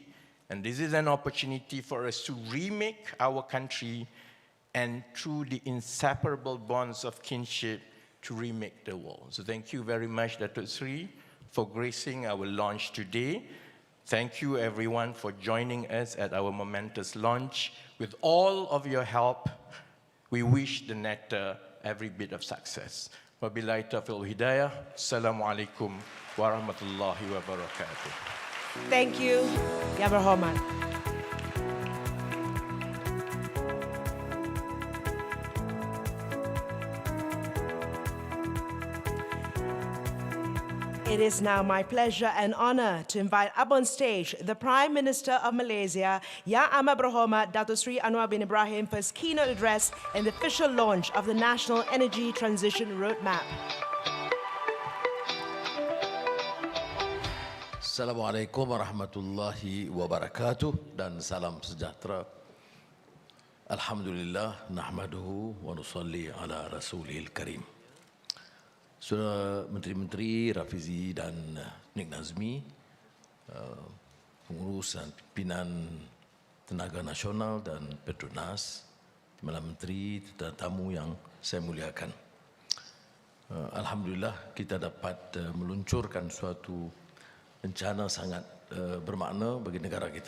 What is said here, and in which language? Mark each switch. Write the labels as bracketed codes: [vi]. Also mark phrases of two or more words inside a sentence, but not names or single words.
[en] And this is an opportunity for us to remake our country and through the inseparable bonds of kinship to remake the world. So thank you very much, Dato Seri, for gracing our launch today. Thank you everyone for joining us at our momentous launch. With all of your help, we wish the NETA every bit of success. [ar] وبالله التوفيق والهداية. السلام عليكم ورحمة الله وبركاته. [en] Thank you, [ms] Yang Berhormat. [en] It is now my pleasure and honor to invite up on stage the Prime Minister of Malaysia, Yang Amat Berhormat Dato Seri Anwar bin Ibrahim, for his keynote address and the official launch of the National Energy Transition Roadmap. [ar] السلام عليكم ورحمة الله وبركاته [ms] dan salam sejahtera. [ar] الحمد لله نحمده ونصلي على الرسول الكريم. [ms] Saudara Menteri-Menteri Rafizi dan Nik Nazmi, pengurus dan pimpinan Tenaga Nasional dan Petronas, Timbalan Menteri, tetamu yang saya muliakan. Alhamdulillah kita dapat meluncurkan suatu rencana sangat bermakna bagi negara kita.